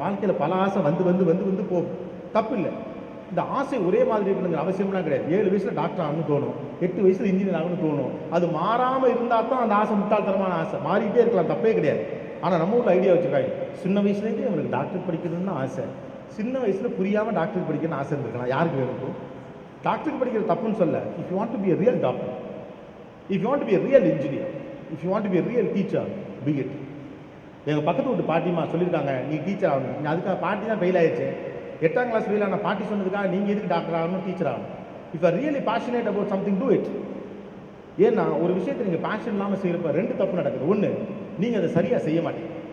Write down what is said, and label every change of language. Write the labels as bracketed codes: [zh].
[ta] வாழ்க்கையில் பல ஆசை வந்து போகும், தப்பு இல்லை. இந்த ஆசை ஒரே மாதிரி இருக்கணுங்கிற அவசியம்லாம் கிடையாது. 7 வயசில் டாக்டர் ஆகணும்னு தோணும், 8 வயசில் இன்ஜினியர் ஆகணும்னு தோணும். அது மாறாமல் இருந்தால் தான் அந்த ஆசை முட்டாள்தனமான ஆசை. மாறிட்டே இருக்கலாம், தப்பே கிடையாது. ஆனால் நம்ம ஊரில் ஐடியா வச்சுருக்காங்க, சின்ன வயசுலேருந்தே அவனுக்கு டாக்டர் படிக்கணும்னு ஆசை. சின்ன வயசில் புரியாமல் டாக்டர் படிக்கணும்னு ஆசை இருந்திருக்கலாம். யாருக்கு வேணும்? டாக்டருக்கு படிக்கிற தப்புன்னு சொல்ல. [en] If you want to be a real doctor, if you want to be a real engineer, if you want to be a real teacher, be it. [ta] எங்கள் பக்கத்து வீட்டு பாட்டிமா சொல்லியிருக்காங்க, நீ டீச்சர் ஆகணும். அதுக்காக பாட்டி தான் ஃபெயில் ஆயிடுச்சு. 8ஆம் கிளாஸ் ஃபெயில் ஆன பாட்டி சொன்னதுக்காக நீங்கள் எதுக்கு டாக்டர் ஆகணும், டீச்சர் ஆகணும்? [en] If are really passionate about something, do it. [ta] ஏன்னா ஒரு விஷயத்தை நீங்கள் பேஷன் இல்லாமல் செய்கிறப்ப 2 தப்பு நடக்குது. ஒன்று, நீங்கள் அதை சரியாக செய்ய மாட்டீங்க.